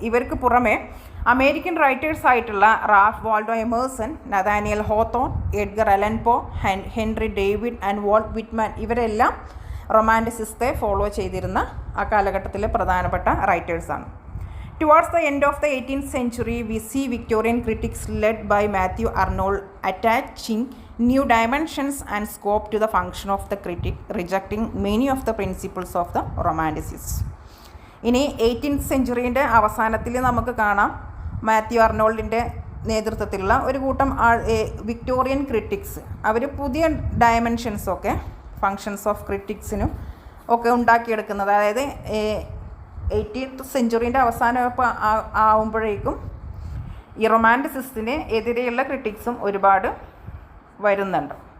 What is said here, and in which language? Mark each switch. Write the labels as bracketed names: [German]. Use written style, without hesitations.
[Malayalam] ഇവർക്ക് പുറമെ American writers ആയിട്ടുള്ള Ralph Waldo Emerson, Nathaniel Hawthorne, Edgar Allen പോ, Henry David and Walt Whitman ഇവരെല്ലാം റൊമാൻറ്റിസിസത്തെ ഫോളോ ചെയ്തിരുന്ന ആ കാലഘട്ടത്തിലെ പ്രധാനപ്പെട്ട റൈറ്റേഴ്സാണ്. [English] Towards the end of the 18th century, we see Victorian critics led by Matthew Arnold attaching new dimensions and scope to the function of the critic, rejecting many of the principles of the Romanticists. [Malayalam] ഇനി 18th സെഞ്ച്വറിൻ്റെ അവസാനത്തിൽ നമുക്ക് കാണാം മാത്യു അർണോൾഡിൻ്റെ നേതൃത്വത്തിലുള്ള ഒരു കൂട്ടം Victorian critics. അവർ പുതിയ ഡയമെൻഷൻസൊക്കെ functions of ക്രിറ്റിക്സിനും ഒക്കെ ഉണ്ടാക്കിയെടുക്കുന്നത്. അതായത് 18th സെഞ്ച്വറിൻ്റെ അവസാനം ആവുമ്പോഴേക്കും ഈ റൊമാൻറ്റിസിസത്തിന് എതിരെയുള്ള ക്രിറ്റിക്സും ഒരുപാട് വരുന്നുണ്ട്.